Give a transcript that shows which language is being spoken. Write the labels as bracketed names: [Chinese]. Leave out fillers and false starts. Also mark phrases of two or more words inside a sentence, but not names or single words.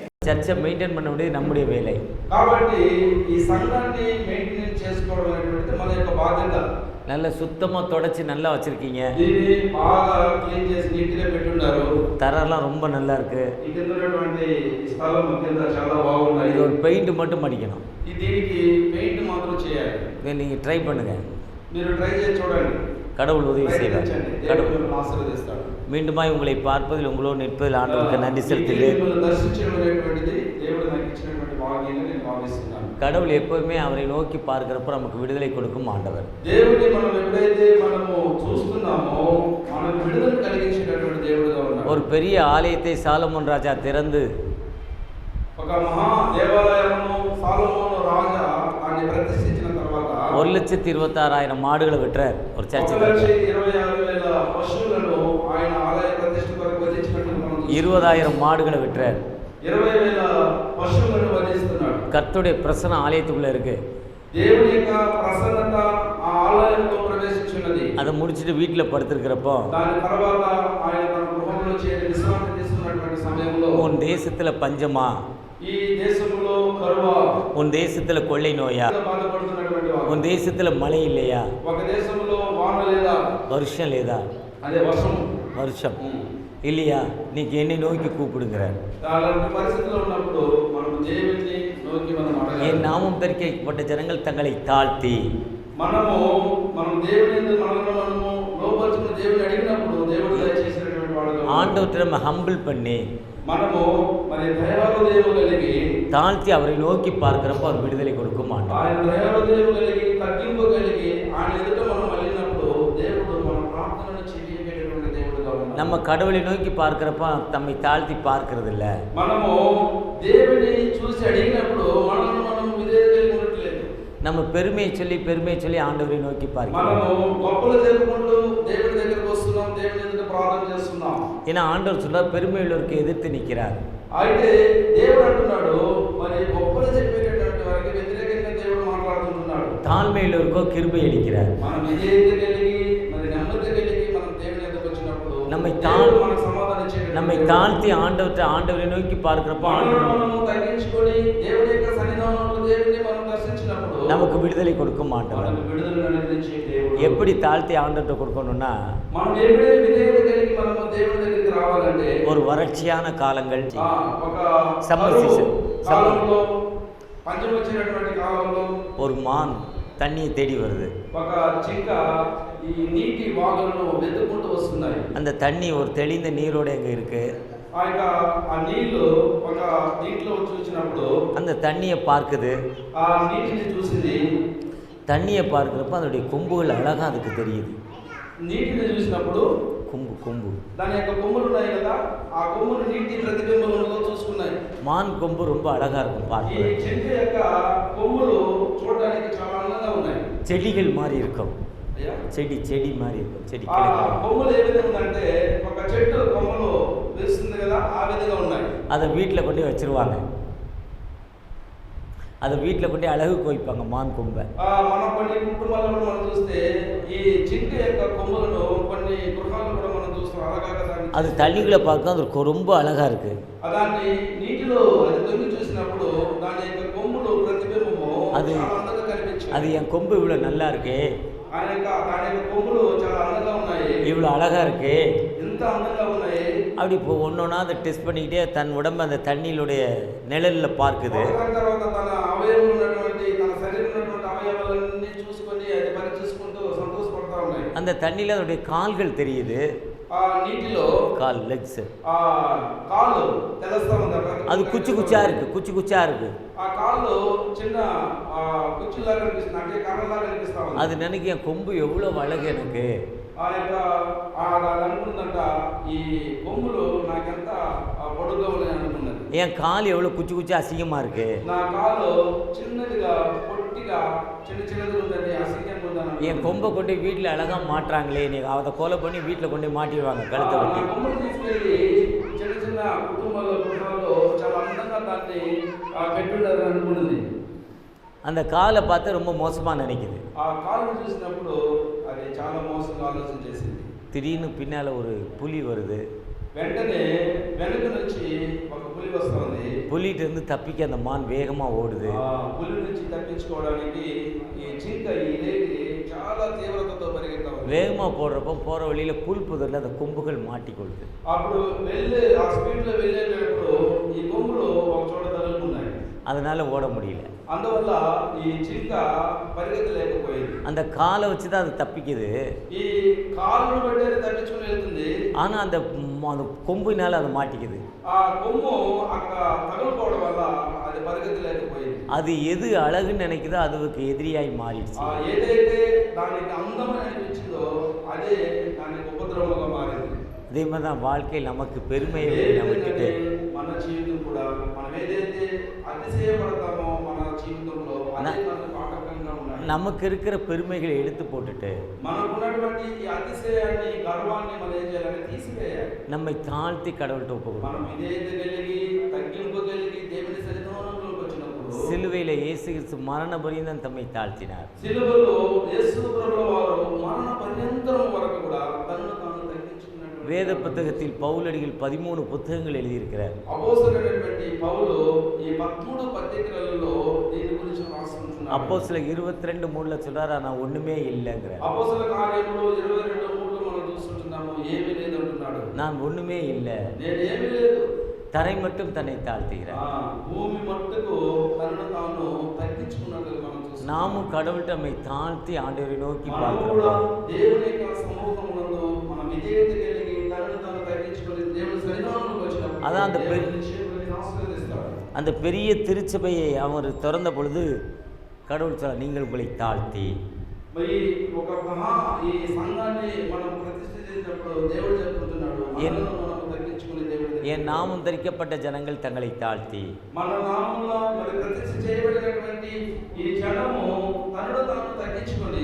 [Tamil] சர்ச்சை மெயின்டைன் பண்ண வேண்டியது நம்முடைய வேலை. [Telugu] కాబట్టి ఈ సంఘాన్ని మెయింటైన్ చేసుకోవడం అనేటువంటిది మన యొక్క బాధ్యత. [Tamil] நல்ல சுத்தமாக தொடச்சி நல்லா வச்சுருக்கீங்க. [Telugu] దీన్ని బాగా క్లీన్ చేసి నీట్గా పెట్టున్నారు. [Tamil] தரெல்லாம் ரொம்ப நல்லா இருக்கு. [Telugu] ఈ కింద ఉన్నటువంటి స్థలం కింద చాలా బాగున్నాయి. [Tamil] இது ஒரு பெயிண்ட் மட்டும் அடிக்கணும். [Telugu] దీనికి పెయింట్ మాత్రం చేయాలి. [Tamil] இதை நீங்கள் ட்ரை பண்ணுங்க. [Telugu] మీరు ట్రై చేసి చూడండి. [Tamil] கடவுள் உதவி செய்வார். [Telugu] దేవుడు మిమ్మల్ని ఆశీర్వదిస్తాడు. [Tamil] மீண்டுமாய் உங்களை பார்ப்பதில் உங்களோடு நிற்பதில் ஆண்டவருக்கு நன்றி செலுத்துகிறேன். [Telugu] దేవుడు నాకు ఇచ్చినటువంటి భాగ్యాన్ని నేను భావిస్తున్నాను. [Tamil] கடவுள் எப்பவுமே அவரை நோக்கி பார்க்கிறப்ப நமக்கு விடுதலை கொடுக்கும் ஆண்டவர். [Telugu] దేవుడిని మనం ఎప్పుడైతే మనము చూస్తున్నామో మనకు విడుదల కలిగించేటటువంటి దేవుడుగా ఉన్నాడు. [Tamil] ஒரு பெரிய ஆலயத்தை சாலமோன் ராஜா திறந்து [Telugu] ఒక మహా దేవాలయమును సాలొమోను రాజా దాన్ని ప్రతిష్ఠించిన తర్వాత [Tamil] 1,26,000 మాడుகளை விற்றார். ஒரு சர்ச் [Telugu] 1,26,000 పశువులను ఆయన ఆలయ ప్రతిష్ఠ కొరకు వధించినట్టు మనం [Tamil] 20,000 மாடுகளை விற்றார். [Telugu] 20,000 పశువులను వధిస్తున్నాడు. [Tamil] கர்த்தருடைய பிரசன்னம் ஆலயத்துக்குள்ள இருக்கு. [Telugu] దేవుని యొక్క ప్రసన్నత ఆ ఆలయంలో ప్రవేశించున్నది. [Tamil] அதை முடிச்சிட்டு வீட்டில் படுத்திருக்கிறப்போ [Telugu] దాని తర్వాత ఆయన తన గృహంలో చేరి విశ్రాంతి తీసుకున్నటువంటి సమయంలో [Tamil] உன் தேசத்துல பஞ்சமா, [Telugu] ఈ దేశంలో కరువా, [Tamil] உன் தேசத்துல கொள்ளை நோயா, [Telugu] బాధపడుతున్నటువంటి వారు, [Tamil] உன் தேசத்துல மழை இல்லையா, [Telugu] ఒక దేశంలో వాన లేదా, [Tamil] வருஷம் లేదా, [Telugu] అదే వర్షం [Tamil] வருஷம் இல்லையா, நீங்க என்னை நோக்கி கூப்பிடுங்கிறார். [Telugu] అలాంటి పరిస్థితుల్లో ఉన్నప్పుడు మనం దేవుని నోకి మనం అడగాలి. [Tamil] என் நாமம் தரிக்கப்பட்ட ஜனங்கள் தங்களை தாழ்த்தி [Telugu] మనం దేవుని మనము లోపరుచుకుని దేవుని అడిగినప్పుడు దేవుడు దయచేసినటువంటి వాడుగా [Tamil] ஆண்டவர்கிட்ட நம்ம ஹம்பிள் பண்ணி [Telugu] మనము మరి దయాహృదయం కలిగి [Tamil] தாழ்த்தி அவரை நோக்கி பார்க்கிறப்ப அவர் விடுதலை கொடுக்கும் ஆண்டவர். [Telugu] ఆయన దయాహృదయం కలిగి తగ్గింపు కలిగి ఆయన ఎదుట మనం వెళ్ళినప్పుడు దేవుడు మన ప్రార్థనను చెవియగలిగినటువంటి దేవుడుగా ఉన్నాడు. [Tamil] நம்ம கடவுளை நோக்கி பார்க்கிறப்ப தம்மை தாழ்த்தி பார்க்கிறது இல்ல. [Telugu] మనము దేవుని చూసి అడిగినప్పుడు మనల్ని మనం విధేయతగా ఉండట్లేదు. [Tamil] நம்ம பெருமையை சொல்லி ஆண்டவரை நோக்கி பார்க்கிறோம். [Telugu] మనము గొప్పలు చెప్పుకుంటూ దేవుడి దగ్గరికి వస్తున్నాం, దేవుని ఎదుట ప్రార్థన చేస్తున్నాం. [Tamil] ஏன்னா ஆண்டவர் சொல்றார் பெருமை உள்ளவருக்கு எதிர்த்து நிற்கிறார். [Telugu] అయితే దేవుడు అంటున్నాడు మరి గొప్పలు చెప్పేటటువంటి వారికి వ్యతిరేకంగా దేవుడు మాట్లాడుతున్నాడు. [Tamil] தாழ்மை உள்ளவருக்கோ கிருபை அளிக்கிறார். [Telugu] మనం విధేయత కలిగి మరి నెమ్మది కలిగి మనం దేవుని ఎదుట వచ్చినప్పుడు మనకు సమాధానం చేయడం, [Tamil] நம்மை தாழ்த்தி ஆண்டவரை நோக்கி பார்க்கிறப்ப [Telugu] మనము తగ్గించుకొని దేవుని యొక్క సన్నిధానంలో దేవుని మనం దర్శించినప్పుడు [Tamil] நமக்கு விடுதலை கொடுக்கும் ஆண்டவர். [Telugu] మనకు విడుదల అనుగ్రహించే దేవుడు. [Tamil] எப்படி தாழ்த்தி ஆண்டவர்கிட்ட கொடுக்கணும்னா [Telugu] మనం ఎప్పుడే విధేయత కలిగి మనము దేవుని దగ్గరికి రావాలంటే [Tamil] ஒரு வறட்சியான காலங்கள், [Telugu] ఒక [English] summer season, [Telugu] కాలంలో పంచం వచ్చినటువంటి కాలంలో [Tamil] ஒரு மான் தண்ணியை தேடி வருது. [Telugu] ఒక జింక ఈ నీటి వాగులను వెతుక్కుంటూ వస్తున్నాయి. [Tamil] அந்த தண்ணி ஒரு தெளிந்த நீரோட எங்க இருக்கு. [Telugu] ఆ నీళ్లు ఒక దీంట్లో చూసినప్పుడు [Tamil] அந்த தண்ணியை பார்க்குது. [Telugu] ఆ నీటిని చూసింది. [Tamil] தண்ணியை பார்க்குறப்ப அதோடைய கொம்புகள் அழகா அதுக்கு தெரியுது. [Telugu] నీటిని చూసినప్పుడు [Tamil] கொம்பு [Telugu] దాని యొక్క కొమ్ములు ఉన్నాయి కదా, ఆ కొమ్ములు నీటి ప్రతిబింబంలో చూసుకున్నాయి. [Tamil] மான் கொம்பு ரொம்ப அழகா இருக்கும் [Telugu] ఈ [Tamil] பார்க்க. [Telugu] జింక యొక్క కొమ్ములు చూడడానికి చాలా అందంగా ఉన్నాయి. [Tamil] செடிகள் மாதிரி இருக்கும். செடி மாதிரி இருக்கும். செடி [Telugu] ఆ కొమ్ములు ఏ విధంగా ఉందంటే ఒక చెట్టు కొమ్మలు వేస్తుంది కదా, ఆ విధంగా ఉన్నాయి. [Tamil] அதை வீட்டில் கொண்டு வச்சிருவாங்க. அதை வீட்டில் கொண்டு அழகுக்கு வைப்பாங்க மான் கொம்பை. [Telugu] మనం కొన్ని కుటుంబాల్లో కూడా మనం చూస్తే ఈ జింక యొక్క కొమ్ములను కొన్ని గృహాల్లో కూడా మనం చూస్తాం అழகாக. [Tamil] அது தண்ணிகளை பார்க்க அது ரொம்ப அழகா இருக்கு. [Telugu] దాన్ని నీటిలో అది తొంగి చూసినప్పుడు దాని యొక్క కొమ్ములు ప్రతిబింబము అది చాలా అందంగా కనిపించింది. [Tamil] அது என் கொம்பு இவ்வளோ நல்லா இருக்கு, [Telugu] దాని యొక్క కొమ్ములు చాలా అందంగా ఉన్నాయి, [Tamil] இவ்வளோ அழகா இருக்கு, [Telugu] ఎంత అందంగా ఉన్నాయి. [Tamil] அப்படி இப்போ ஒன்றொன்னா அதை டெஸ்ட் பண்ணிக்கிட்டே தன் உடம்பு அந்த தண்ணியிலுடைய நிழலில் பார்க்குது. [Telugu] తర్వాత తన అవయవం ఉన్నటువంటి తన శరీరం ఉన్నటువంటి అవయవాలన్నీ చూసుకొని అది పరీక్షించుకుంటూ సంతోషపడతా ఉన్నాయి. [Tamil] அந்த தண்ணியில் அதோடைய கால்கள் தெரியுது. [Telugu] ఆ నీటిలో லெக்ஸ் ఆ కాళ్ళు తెలుస్తా ఉంది. [Tamil] அது குச்சி குச்சா இருக்கு. [Telugu] ఆ కాళ్ళు చిన్న కుచ్చిలాగా కనిపిస్తుంది, అంటే కర్రలాగా కనిపిస్తా ఉంది. [Tamil] அது நினைக்க என் கொம்பு எவ்வளோ அழகு எனக்கு. [Telugu] ఆ యొక్క అనుకుందంట ఈ కొమ్ములు నాకెంత పొడుగ్గా ఉన్నాయి అనుకున్నది. [Tamil] என் கால் எவ்வளோ குச்சி அசிங்கமா இருக்கு. [Telugu] నా కాలు చిన్నదిగా పొట్టిగా చిన్నది ఉందని అసిங்கంగా ఉందని. [Tamil] என் கொம்பை கொண்டு வீட்டில் அழகா மாட்டுறாங்களே, நீ அதை கொலை பண்ணி வீட்டில் கொண்டு மாட்டிடுவாங்க கழுத்தை வெட்டி. [Telugu] కొమ్ములు తీసుకెళ్ళి చిన్న కుటుంబాల్లో చాలా అందంగా దాన్ని పెట్టుండాలని అనుకున్నది. [Tamil] அந்த காலை பார்த்து ரொம்ப மோசமாக நினைக்குது. [Telugu] ఆ కాలును చూసినప్పుడు అది చాలా మోసంగా ఆలోచన చేసింది. [Tamil] திடீர்னு பின்னால் ஒரு புலி வருது. [Telugu] వెంటనే వెనుక నుంచి ఒక పులి వస్తుంది. [Tamil] புலிகிட்ட இருந்து தப்பிக்க அந்த மான் வேகமாக ஓடுது. [Telugu] పులి నుంచి తప్పించుకోవడానికి ఈ జింక ఈ లేడి చాలా తీవ్రతతో పరిగెత్తా ఉంది. [Tamil] வேகமாக போகிற வழியில் புல் புதரில் அந்த கொம்புகள் மாட்டிக்கொள்ளுது. [Telugu] అప్పుడు ఆ స్పీడ్లో వెళ్ళేటప్పుడు ఈ కొమ్ములు ఒక చోట తగులుకున్నాయి. [Tamil] அதனால ஓட முடியல. [Telugu] అందువల్ల ఈ జింక పరిగెత్తలేకపోయింది. [Tamil] அந்த காலை வச்சு தான் அது தப்பிக்குது. [Telugu] ఈ కాలును బట్టి అది తప్పించుకుని వెళ్తుంది. [Tamil] ஆனால் அந்த கொம்பினால அது மாட்டிக்குது. [Telugu] ఆ కొమ్ము అక్కడ తగులుకోవడం వల్ల అది పరిగెత్తలేకపోయింది. [Tamil] அது எது அழகுன்னு நினைக்குதோ அதுக்கு எதிரியாய் மாறிடுச்சு. [Telugu] ఏదైతే దానికి అందమని అనిపించిందో అదే దానికి ఉపద్రవంగా మారింది. [Tamil] அதே மாதிரி தான் வாழ்க்கையில் நமக்கு பெருமையை விட்டுட்டு [Telugu] మన జీవితం కూడా మనం ఏదైతే అతిశయపడతామో మన జీవితంలో అదే మనకు ఆటంకంగా ఉన్నాయి. [Tamil] நமக்கு இருக்கிற பெருமைகளை எடுத்து போட்டுட்டு [Telugu] మనకున్నటువంటి ఈ అతిశయాన్ని గర్వాన్ని మనం ఏం చేయాలంటే తీసివేయాలి. [Tamil] நம்மை தாழ்த்தி கடவுள்கிட்ட ஒப்புக்கொடுக்கணும். [Telugu] మనం విధేయత కలిగి తగ్గింపు కలిగి దేవుని సన్నిధానంలోకి వచ్చినప్పుడు [Tamil] சிலுவையில் இயேசு கிறிஸ்து மரண பரியந்தம் தம்மை தாழ்த்தினார். [Telugu] సిలువలో యేసు ప్రభువు వారు మరణ పర్యంతం వరకు కూడా తనను తాను తగ్గించుకున్నాడు. [Tamil] வேத புத்தகத்தில் பவுலடிகள் 13 புத்தகங்கள் எழுதியிருக்கிறார். [Telugu] అపోస్తలుడైనటువంటి పౌలు ఈ 13 పత్రికలలో దీని గురించి రాసుకుంటున్నాడు. [Tamil] அப்போஸ்தலர் 22:3 சொல்றாரு, நான் ஒண்ணுமே இல்லைங்கிறார். [Telugu] అపోస్తల కార్యములు 22:3 మనం చూస్తుంటున్నాము. ఏమీ లేదు అంటున్నాడు. [Tamil] நான் ஒண்ணுமே இல்லை, [Telugu] నేను ఏమీ లేదు. [Tamil] தரை மட்டும் தன்னை தாழ்த்துகிறார். [Telugu] భూమి మట్టుకు తనను తాను తగ్గించుకున్నట్లుగా మనం చూస్తున్నాం. [Tamil] நாமும் கடவுள்கிட்ட நம்மை தாழ்த்தி ஆண்டவரை நோக்கி [Telugu] మనం కూడా [Tamil] பார்க்கிறோம். [Telugu] దేవుని యొక్క సముఖమునందు మనం విధేయత కలిగి తనను తాను తగ్గించుకొని దేవుని సన్నిధానంలోకి వచ్చినప్పుడు [Tamil] அதான் அந்த [Telugu] దేవుని నిశ్చయముగా ఆశీర్వదిస్తాడు. [Tamil] அந்த பெரிய திருச்சபையை அவர் திறந்த பொழுது கடவுள் சொல்ல, நீங்கள் உங்களை தாழ்த்தி. [Telugu] మరి ఒక ఈ సంఘాన్ని మనం ప్రతిష్ఠ చేసినప్పుడు దేవుడు చెప్తున్నాడు, మనల్ని మనం తగ్గించుకుని దేవుడి [Tamil] என் நாமம் தரிக்கப்பட்ட ஜனங்கள் தங்களை தாழ்த்தி. [Telugu] మన నామములో మరి ప్రతిష్ఠ చేయబడినటువంటి ఈ జనము తనను తాను తగ్గించుకొని